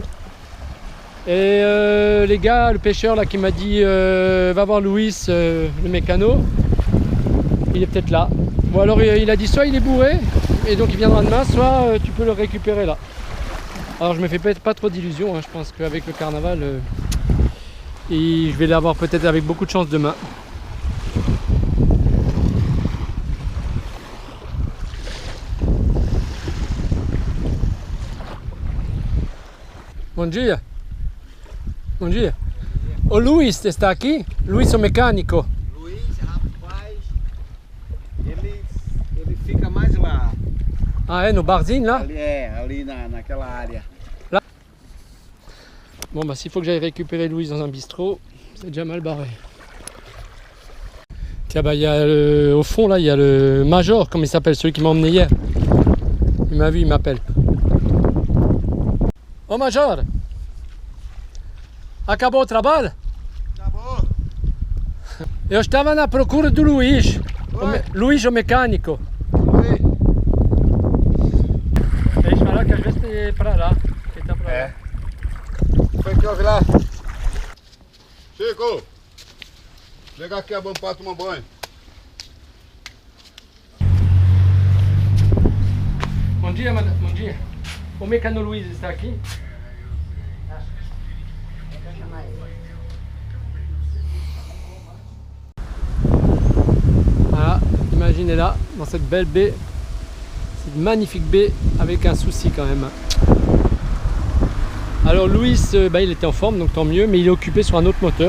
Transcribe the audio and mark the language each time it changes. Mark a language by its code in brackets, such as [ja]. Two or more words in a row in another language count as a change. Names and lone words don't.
[fr] Et les gars, le pêcheur là qui m'a dit va voir Louis, le mécano. Il est peut-être là. Bon alors il a dit soit il est bourré et donc il viendra demain, soit tu peux le récupérer là. Alors je me fais pas trop d'illusions, hein. Je pense qu'avec le carnaval, je vais l'avoir peut-être avec beaucoup de chance demain. [pt] Bom dia. Bom dia. O Luiz está aqui? Luiz o mecânico. Ele fica mais lá. Ah é, no barzinho là? Ali naquela área. Là. [fr] Bon bah s'il faut que j'aille récupérer Louise dans un bistrot, c'est déjà mal barré. Tiens bah il y a au fond là, il y a le Major, comme il s'appelle, celui qui m'a emmené hier. Il m'a vu, il m'appelle. Ô Major, [pt] acabou o trabalho? Acabou. Eu estava na procura do Luiz. Luiz, o mecânico. Oi. Eles falaram que às vezes tem que ir pra lá. Ele tá pra lá. Foi que houve lá? Chico, chega aqui, vamos para tomar banho. Bom dia, madame. Bom dia. O mecânico Luiz está aqui? [fr] Voilà, imaginez là, dans cette belle baie, cette magnifique baie avec un souci quand même. Alors Louis, il était en forme, donc tant mieux, mais il est occupé sur un autre moteur.